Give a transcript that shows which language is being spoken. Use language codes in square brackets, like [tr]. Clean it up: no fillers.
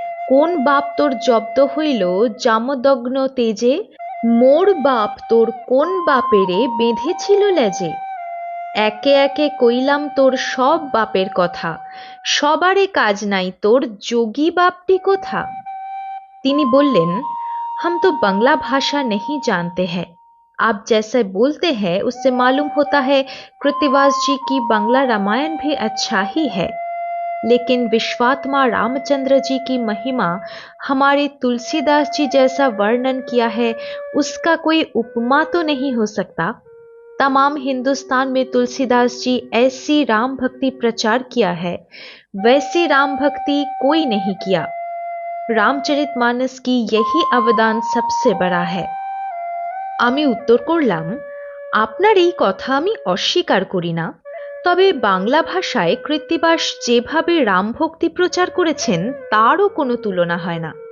[bn] কোন বাপ তোর জব্দ হইল জামদগ্ন তেজে? মোর বাপ তোর কোন বাপেরে বেঁধেছিল লেজে? একে একে কইলাম তোর সব বাপের কথা, সবারে কাজ নাই তোর, যোগী বাপটি কোথা? তিনি বললেন, [hi] हम तो बंगला भाषा नहीं जानते हैं। आप जैसे बोलते हैं उससे मालूम होता है कृत्तिवास जी की बांग्ला रामायण भी अच्छा ही है, लेकिन विश्वात्मा रामचंद्र जी की महिमा हमारे तुलसीदास जी जैसा वर्णन किया है उसका कोई उपमा तो नहीं हो सकता। तमाम हिंदुस्तान में तुलसीदास जी ऐसी राम भक्ति प्रचार किया है, वैसी राम भक्ति कोई नहीं किया। রামচরিতমানস কি यही অবদান সবসে বড়া है। [bn] আমি উত্তর করলাম, আপনার এই কথা আমি অস্বীকার করি না, তবে বাংলা ভাষায় কৃত্তিবাস যেভাবে রামভক্তি প্রচার করেছেন তারও কোনো তুলনা হয় না।